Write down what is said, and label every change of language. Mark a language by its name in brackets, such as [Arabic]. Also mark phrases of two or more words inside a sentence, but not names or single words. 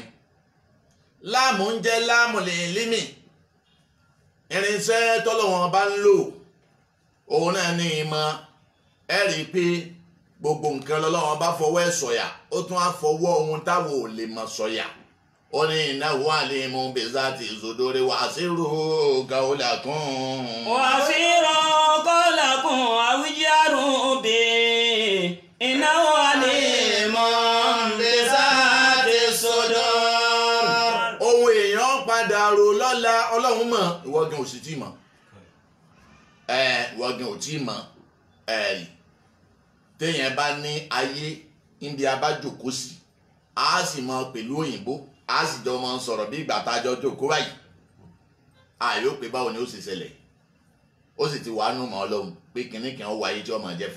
[Yoruba] láàmù ń jẹ́ láàmù lè límì irinṣẹ́ tọ́lọ́wọ́n bá ń lò òun náà ní ìmọ̀ ẹ rí i pé gbogbo nǹkan lọ́lọ́wọ́n bá fọwọ́ ẹ̀ sọ̀yà ó tún á fọwọ́ ohun táwọn ò lè mọ̀ sọ̀yà ó ní [Arabic] إنه عليم بذات الصدور وأسروا قولكم. وأسروا قولكم أو اجهروا به إنه عليم بذات الصدور. [Yoruba] ohun èèyàn padà rò lọ́la ọlọ́run mọ̀ ìwọ gan ò sì tí mọ̀ ìwọ gan ò tí mọ̀ téèyàn bá ní ayé níbi abájòkó sí a sì mọ pẹ̀lú òyìnbó a sì jọ mọ sọ̀rọ̀ bí ìgbà tá a jọ jókòó báyìí àyò pé báwo ni ó sì ṣẹlẹ̀ ó sì ti wàá nù mọ́ ọlọ́run pé kìnnì kan ó wáyé tí ọmọ jẹ́